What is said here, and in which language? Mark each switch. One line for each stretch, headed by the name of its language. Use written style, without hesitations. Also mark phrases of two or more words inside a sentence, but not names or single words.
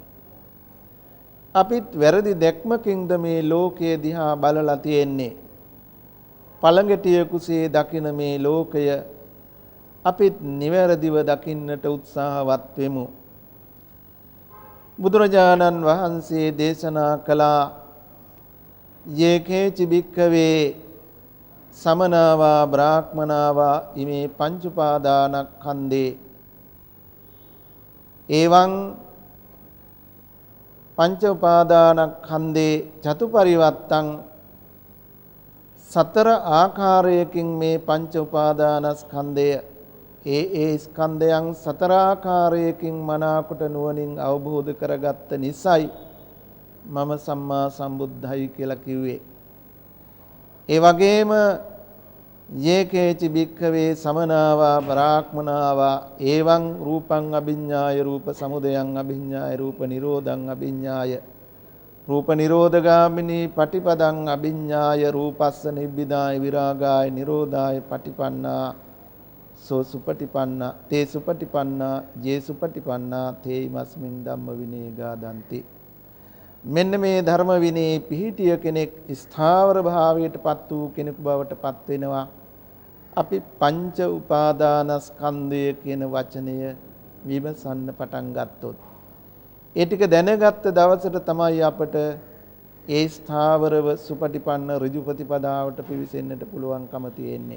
Sinhala: අපිත් වැරදි දැක්මකින්ද මේ ලෝකයේ දිහා බලලා තියෙන්නේ. පළඟටිය කුසේ දකින මේ ලෝකය අපිත් නිවැරදිව දකින්නට උත්සාහවත් වෙමු. බුදුරජාණන් වහන්සේ දේශනා කළා
Pali: යේකේචි භික්ඛවේ සමනාවා බ්‍රාහ්මනාවා ඉමේ පංච උපාදානස්කන්ධේ එවං පංච උපාදානස්කන්ධේ චතුපරිවත්තං
Sinhala: සතර ආකාරයකින් මේ පංච උපාදානස්කන්ධය ඒ ස්කන්ධයන් සතර ආකාරයකින් මනාකොට නුවණින් අවබෝධ කරගත්ත නිසයි මම සම්මා සම්බුද්ධයි කියලා කිව්වේ. ඒ වගේම
Pali: යේකේචි භික්ඛවේ සමනාවා බ්‍රාහ්මනාවා එවං රූපං අභිඤ්ඤාය රූප සමුදයං අභිඤ්ඤාය රූප නිරෝධං අභිඤ්ඤාය රූප නිරෝධගාමිනී පටිපදං අභිඤ්ඤාය රූපස්ස නිබ්බිදාය විරාගාය නිරෝධාය පටිපන්නා සෝ සුපටිපන්නා තේ සුපටිපන්නා ජේ පටිපන්නා තේ මස්මින් ධම්ම විනේ ගාදන්ති.
Sinhala: මෙන්න මේ ධර්ම විනේ පිහිටිය කෙනෙක් ස්ථාවර භාවයට පත් වූ කෙනෙකු බවට පත් වෙනවා. අපි පංච උපාදානස්කන්ධය කියන වචනය විමසන්න පටන් ගත්තොත් ඒ ටික දැනගත්ත දවසට තමයි අපට ඒ ස්ථාවරව සුපටිපන්න ඍජු ප්‍රතිපදාවට පිවිසෙන්නට පුළුවන්කම තියෙන්නේ.